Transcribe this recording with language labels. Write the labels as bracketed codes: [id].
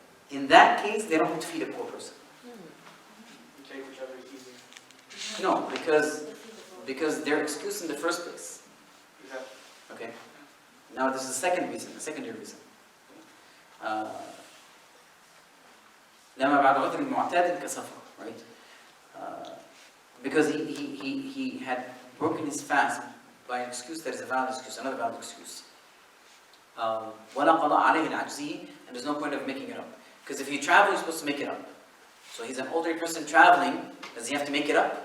[en] In that case, they don't have to feed a poor person. Take whichever is easier. No, because their excuse in the first place. Exactly. Okay? Now this is the second reason, the secondary reason. [ar] لما بعد عذر معتاد كسفر, [en] right? Because he had broken his fast by an excuse that is a valid excuse, another valid excuse. [ar] ولا قضاء عليه لعجزه, [en] and there's no point of making it up. Because if you travel, you're supposed to make it up. So he's an older person traveling, does he have to make it up?